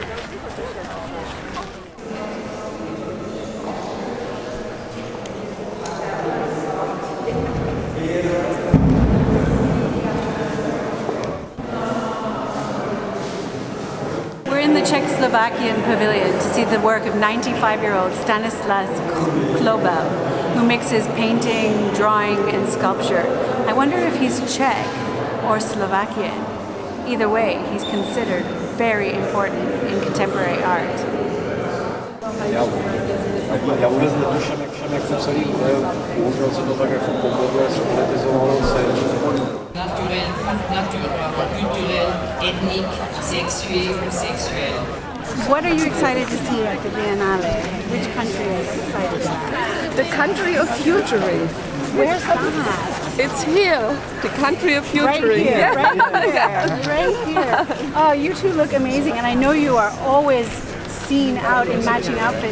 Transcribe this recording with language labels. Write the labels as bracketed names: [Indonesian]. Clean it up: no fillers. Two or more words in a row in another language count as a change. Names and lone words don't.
[English] In the Czechoslovakian pavilion to see the work of 95-year-old Stanislas Klobel, who mixes painting, drawing, and sculpture. I wonder if he's Czech or Slovakian. Either way, he's considered very important in contemporary art. [Czech] Já vůbec netuším, jak to celý jde, bohužel se to tak jako pobodle zpolitizovalo [French] Naturel, culturel, ethnique, sexuel. [English] What are you excited to see at the Biennale? Which country are you excited about? The country of futuring. Where's that? It's here, the country of futuring. Right here, Yeah. right here, right here. Oh, you two look amazing, and I know you are always seen out in matching outfits.